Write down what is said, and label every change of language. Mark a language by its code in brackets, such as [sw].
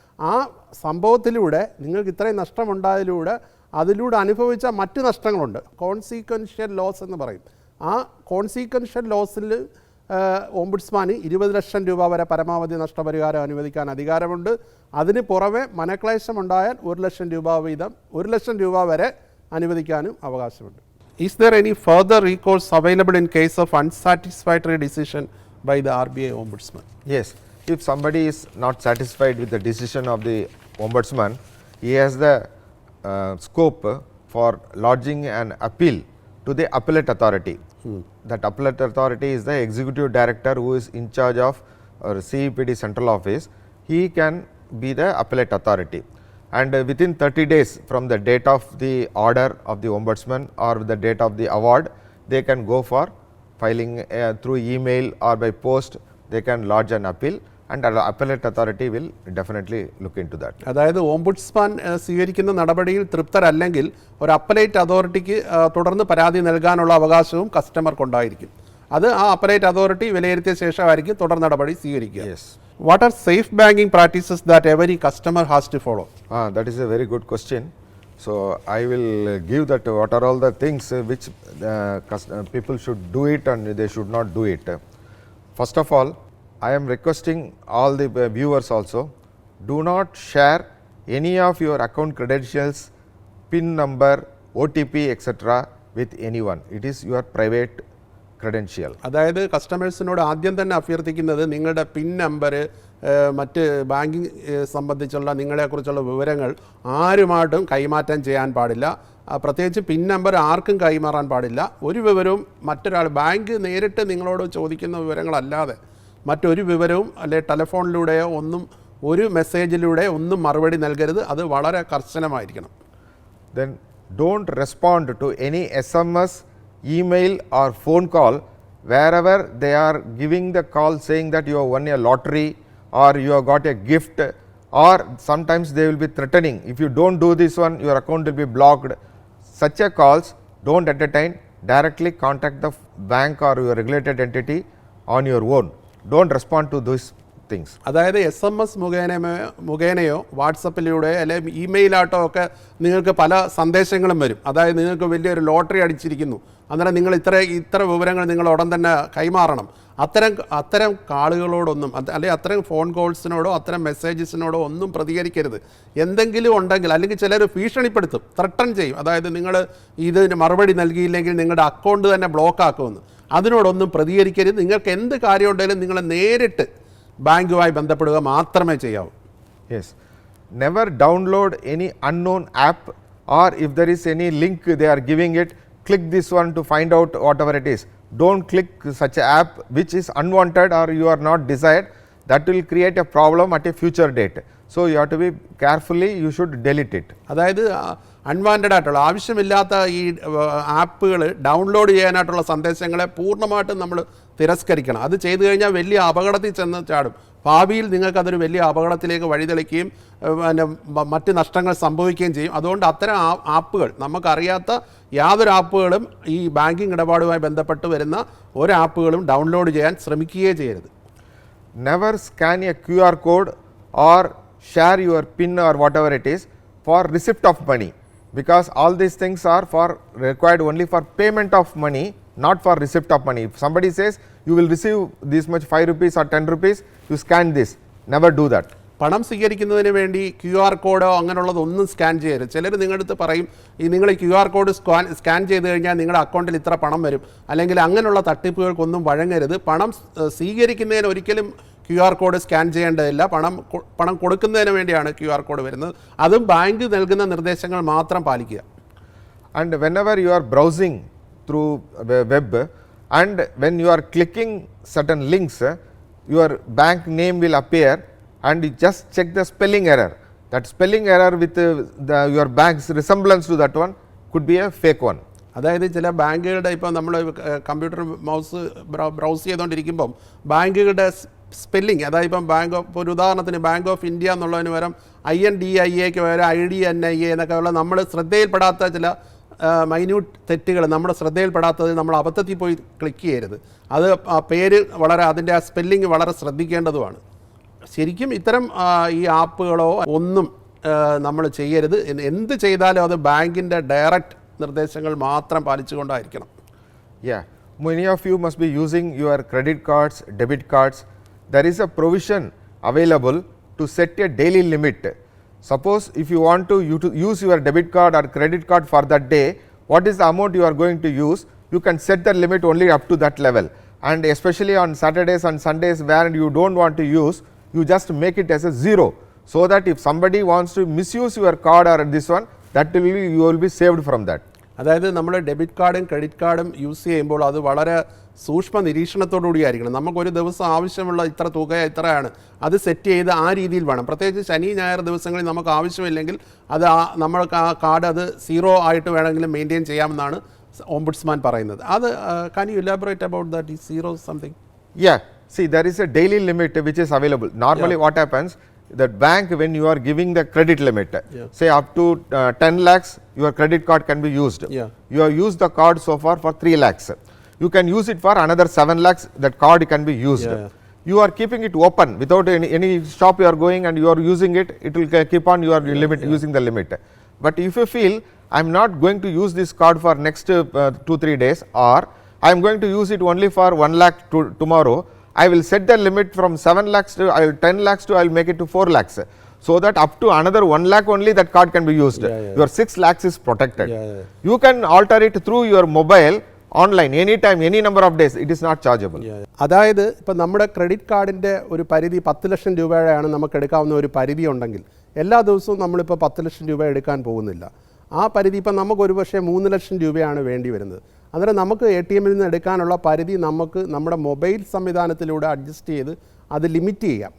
[ml] ആ സംഭവത്തിലൂടെ നിങ്ങൾക്ക് ഇത്രയും നഷ്ടമുണ്ടായതിലൂടെ അതിലൂടെ അനുഭവിച്ച മറ്റ് നഷ്ടങ്ങളുണ്ട്, കോൺസിക്വൻഷ്യൽ ലോസ് എന്ന് പറയും. ആ കോൺസിക്വൻഷ്യൽ ലോസിൽ ഓംബുഡ്സ്മാന് 20 ലക്ഷം രൂപ വരെ പരമാവധി നഷ്ടപരിഹാരം അനുവദിക്കാൻ അധികാരമുണ്ട്. അതിന് പുറമെ മനക്ലേശമുണ്ടായാൽ 1 ലക്ഷം രൂപ വീതം 1 ലക്ഷം രൂപ വരെ അനുവദിക്കാനും അവകാശമുണ്ട്. [en] Is there any further recourse available in case of unsatisfactory decision by the RBI Ombudsman? Yes, if somebody is not satisfied with the decision of the Ombudsman, he has the scope for lodging an appeal to the appellate authority. That appellate authority is the executive director who is in charge of CEPD central office. He can be the appellate authority, and within 30 days from the date of the order of the Ombudsman or the date of the award, they can go for filing through email or by post. They can lodge an appeal, and the appellate authority will definitely look into that. [ml] അതായത് ombudsman സ്വീകരിക്കുന്ന നടപടിയിൽ തൃപ്തരല്ലെങ്കിൽ ഒരു appellate അതോറിറ്റിക്ക് തുടർന്ന് പരാതി നൽകാനുള്ള അവകാശവും കസ്റ്റമർക്കുണ്ടായിരിക്കും. അത് ആ അപ്പലേറ്റ് അതോറിറ്റി വിലയിരുത്തിയ ശേഷമായിരിക്കും തുടർ നടപടി സ്വീകരിക്കുക. [en] Yes. What are safe banking practices that every customer has to follow? That is a very good question. So I will give that what are all the things which people should do it and they should not do it. First of all, I am requesting all the viewers also, do not share any of your account credentials, PIN number, OTP etc. with anyone. It is your private credential. [ml] അതായത് കസ്റ്റമേഴ്സിനോട് ആദ്യം തന്നെ അഭ്യർത്ഥിക്കുന്നത് നിങ്ങളുടെ pin number, മറ്റ് banking സംബന്ധിച്ചുള്ള നിങ്ങളെക്കുറിച്ചുള്ള വിവരങ്ങൾ ആരുമായിട്ടും കൈമാറ്റം ചെയ്യാൻ പാടില്ല. പ്രത്യേകിച്ച് പിൻ നമ്പർ ആർക്കും കൈമാറാൻ പാടില്ല. ഒരു വിവരവും മറ്റൊരാൾ, ബാങ്ക് നേരിട്ട് നിങ്ങളോട് ചോദിക്കുന്ന വിവരങ്ങളല്ലാതെ മറ്റൊരു വിവരവും അല്ലെ ടെലിഫോണിലൂടെയോ ഒന്നും, ഒരു മെസ്സേജിലൂടെ ഒന്നും മറുപടി നൽകരുത്. അത് വളരെ കർശനമായിരിക്കണം. [en] Then don't respond to any SMS, email or phone call wherever they are giving the call saying that you have won a lottery or you have got a gift, or sometimes they will be threatening, if you don't do this one your account will be blocked. Such a calls don't entertain. Directly contact the bank or your regulated entity on your own. Don't respond to these things. [ml] അതായത് SMS മുഖേനയോ വാട്സപ്പിലൂടെ അല്ലെങ്കിൽ ഇമെയിലായിട്ടോ ഒക്കെ നിങ്ങൾക്ക് പല സന്ദേശങ്ങളും വരും. അതായത് നിങ്ങൾക്ക് വലിയൊരു ലോട്ടറി അടിച്ചിരിക്കുന്നു, അന്നേരം നിങ്ങൾ ഇത്ര വിവരങ്ങൾ നിങ്ങൾ ഉടൻ തന്നെ കൈമാറണം. അത്തരം കാളുകളോടൊന്നും അല്ലെങ്കിൽ അത്തരം ഫോൺ കോൾസിനോടോ അത്തരം മെസ്സേജസിനോടോ ഒന്നും പ്രതികരിക്കരുത്. എന്തെങ്കിലും ഉണ്ടെങ്കിൽ, അല്ലെങ്കിൽ ചിലർ ഭീഷണിപ്പെടുത്തും, ത്രട്ടൺ ചെയ്യും. അതായത് നിങ്ങൾ ഇതിന് മറുപടി നൽകിയില്ലെങ്കിൽ നിങ്ങളുടെ അക്കൗണ്ട് തന്നെ ബ്ലോക്ക് ആക്കുമെന്ന്. അതിനോടൊന്നും പ്രതികരിക്കരുത്. നിങ്ങൾക്ക് എന്ത് കാര്യം ഉണ്ടെങ്കിലും നിങ്ങൾ നേരിട്ട് ബാങ്കുമായി ബന്ധപ്പെടുക മാത്രമേ ചെയ്യാവൂ. [en] Yes, never download any unknown app, or if there is any link they are giving it, click this one to find out whatever it is. Don't click such an app which is unwanted or you are not desired. That will create a problem at a future date. So you have to be carefully, you should delete it. [ml] അതായത് unwanted ആയിട്ടുള്ള, ആവശ്യമില്ലാത്ത ഈ ആപ്പുകൾ download ചെയ്യാനായിട്ടുള്ള സന്ദേശങ്ങളെ പൂർണ്ണമായിട്ടും നമ്മൾ തിരസ്കരിക്കണം. അത് ചെയ്തു കഴിഞ്ഞാൽ വലിയ അപകടത്തിൽ ചെന്ന് ചാടും. ഭാവിയിൽ നിങ്ങൾക്കതൊരു വലിയ അപകടത്തിലേക്ക് വഴിതെളിക്കുകയും പിന്നെ മറ്റ് നഷ്ടങ്ങൾ സംഭവിക്കുകയും ചെയ്യും. അതുകൊണ്ട് അത്തരം ആപ്പുകൾ, നമുക്കറിയാത്ത യാതൊരു ആപ്പുകളും ഈ ബാങ്കിങ് ഇടപാടുമായി ബന്ധപ്പെട്ട് വരുന്ന ഒരു ആപ്പുകളും ഡൗൺലോഡ് ചെയ്യാൻ ശ്രമിക്കുകയേ ചെയ്യരുത്. [en] Never scan a QR code or share your PIN or whatever it is for receipt of money, because all these things are required only for payment of money, not for receipt of money. If somebody says you will receive this much 5 rupees or 10 rupees, you scan this. Never do that. [ml] പണം സ്വീകരിക്കുന്നതിന് വേണ്ടി QR കോഡോ അങ്ങനെയുള്ളതൊന്നും scan ചെയ്യരുത്. ചിലർ നിങ്ങളുടെ അടുത്ത് പറയും, നിങ്ങൾ ഈ QR കോഡ് സ്കാൻ ചെയ്ത് കഴിഞ്ഞാൽ നിങ്ങളുടെ അക്കൗണ്ടിൽ ഇത്ര പണം വരും, അല്ലെങ്കിൽ അങ്ങനെയുള്ള തട്ടിപ്പുകൾക്കൊന്നും വഴങ്ങരുത്. പണം സ്വീകരിക്കുന്നതിന് ഒരിക്കലും QR കോഡ് സ്കാൻ ചെയ്യേണ്ടതില്ല. പണം കൊടുക്കുന്നതിന് വേണ്ടിയാണ് QR കോഡ് വരുന്നത്. അതും ബാങ്ക് നൽകുന്ന നിർദ്ദേശങ്ങൾ മാത്രം പാലിക്കുക. [en] And whenever you are browsing through web and when you are clicking certain links, your bank name will appear, and you just check the spelling error. That spelling error with your bank's resemblance to that one could be a fake one. [ml] അതായത് ചില ബാങ്കുകളുടെ, ഇപ്പോൾ നമ്മൾ computer browse ചെയ്തുകൊണ്ടിരിക്കുമ്പം ബാങ്കുകളുടെ spelling, അതായത് ഇപ്പം ഒരു ഉദാഹരണത്തിന് ബാങ്ക് ഓഫ് ഇന്ത്യ എന്നുള്ളതിന് പകരം INDIAക്ക് പകരം IDNIA എന്നൊക്കെ ഉള്ള നമ്മൾ ശ്രദ്ധയിൽപ്പെടാത്ത ചില മൈന്യൂട്ട് തെറ്റുകൾ, നമ്മുടെ ശ്രദ്ധയിൽപ്പെടാത്തത് നമ്മൾ അബദ്ധത്തിൽ പോയി ക്ലിക്ക് ചെയ്യരുത്. അത് പേര് വളരെ, അതിൻ്റെ ആ സ്പെല്ലിംഗ് വളരെ ശ്രദ്ധിക്കേണ്ടതുമാണ്. ശരിക്കും ഇത്തരം ഈ ആപ്പുകളോ ഒന്നും നമ്മൾ ചെയ്യരുത്. എന്ത് ചെയ്താലും അത് ബാങ്കിൻ്റെ ഡയറക്റ്റ് നിർദ്ദേശങ്ങൾ മാത്രം പാലിച്ചുകൊണ്ടായിരിക്കണം. [en] Yeah, many of you must be using your credit cards, debit cards. There is a provision available to set a daily limit. Suppose if you want to use your debit card or credit card for that day, what is the amount you are going to use? You can set the limit only up to that level, and especially on Saturdays and Sundays where you don't want to use, you just make it as a 0, so that if somebody wants to misuse your card or this one, that will be, you will be saved from that. [ml] അതായത് നമ്മൾ debit കാർഡും credit കാർഡും use ചെയ്യുമ്പോൾ അത് വളരെ സൂക്ഷ്മ നിരീക്ഷണത്തോടുകൂടി ആയിരിക്കണം. നമുക്കൊരു ദിവസം ആവശ്യമുള്ള ഇത്ര തുക ഇത്രയാണ്, അത് സെറ്റ് ചെയ്ത് ആ രീതിയിൽ വേണം. പ്രത്യേകിച്ച് ശനി ഞായർ ദിവസങ്ങളിൽ നമുക്ക് ആവശ്യമില്ലെങ്കിൽ അത് നമ്മൾക്ക് ആ കാർഡ് അത് 0 ആയിട്ട് വേണമെങ്കിലും മെയിൻറ്റെയിൻ ചെയ്യാമെന്നാണ് ഓംബുഡ്സ്മാൻ പറയുന്നത്. അത് [en] can you elaborate about that? Is 0 something? Yeah, see, there is a daily limit which is available. Normally what happens, that bank, when you are giving the credit limit, say up to 10 lakhs your credit card can be used. You have used the card so far for 3 lakhs. You can use it for another 7 lakhs, that card can be used. You are keeping it open without any shop you are going and you are using it, it will keep on your limit, using the limit. But if you feel I am not going to use this card for next 2-3 days, or I am going to use it only for 1 lakh tomorrow, I will set the limit from 7 lakhs to 10 lakhs to I will make it to 4 lakhs, so that up to another 1 lakh only that card can be used. Your 6 lakhs is protected. You can alter it through your mobile online anytime, any number of days. It is not chargeable. [ml] അതായത് ഇപ്പം നമ്മുടെ credit കാർഡിൻ്റെ ഒരു പരിധി 10 ലക്ഷം രൂപയാണ് നമുക്ക് എടുക്കാവുന്ന ഒരു പരിധി ഉണ്ടെങ്കിൽ, എല്ലാ ദിവസവും നമ്മളിപ്പോൾ 10 ലക്ഷം രൂപ എടുക്കാൻ പോകുന്നില്ല. ആ പരിധി ഇപ്പം നമുക്കൊരു പക്ഷേ 3 ലക്ഷം രൂപയാണ് വേണ്ടി വരുന്നത്. അന്നേരം നമുക്ക് ATMൽ നിന്ന് എടുക്കാനുള്ള പരിധി നമുക്ക് നമ്മുടെ മൊബൈൽ സംവിധാനത്തിലൂടെ അഡ്ജസ്റ്റ് ചെയ്ത് അത് ലിമിറ്റ് ചെയ്യാം.